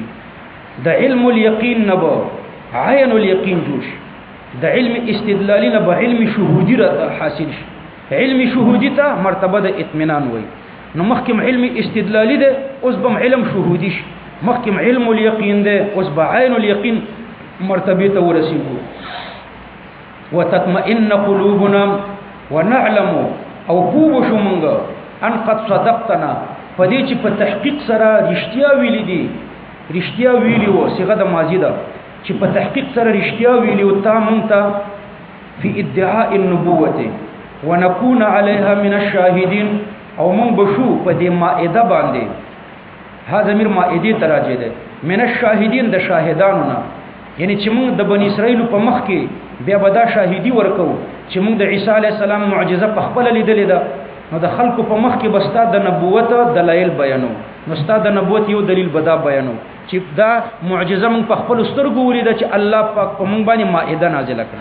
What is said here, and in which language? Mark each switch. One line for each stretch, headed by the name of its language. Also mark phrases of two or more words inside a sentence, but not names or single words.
Pashto: د
Arabic: علم الیقین
Pashto: نه به
Arabic: عین الیقین
Pashto: جوړ شي، د علم استدلالی نه به علم شهودی را حاصل شي. علم شهودی ته مرتبه د اطمینان وای. نو مخکم علم استدلالی ده، اوس به علم شهودی شي. مخکم
Arabic: علم الیقین
Pashto: ده، اوس به عین الیقین مرتبه ته ورسیږو.
Arabic: وتطمئن قلوبنا ونعلم،
Pashto: او پوه شو مونږه
Arabic: ان قد صدقتنا،
Pashto: په دې چې په تحقیق سره رښتیا ویلي دي، رښتیا ویلی وو، صيغه د ماضی ده، چې په تحقیق سره رښتیا ویلی او تا مونږ ته
Arabic: فی ادعاء النبوة ونكون عليها من الشاهدين،
Pashto: او مونږ بشو په دې مائده باندې، ها ضمیر مائده تراجه ده،
Arabic: من الشاهدين
Pashto: د شاهدانو نه، یعنی چې مونږ د بنی اسرائیل په مخ کې بیا به دا شاهدی ورکو چې مونږ د عیسی
Arabic: علی السلام
Pashto: معجزه په خپل لیدلې ده. نو د خلکو په مخ کې بستا د نبوت دلایل بیانو، نو ستا د نبوت یو دلیل بدا بیانو چې دا معجزه مونږ په خپل سترګو ولیده چې الله پاک په مونږ باندې مائده نازله کړه.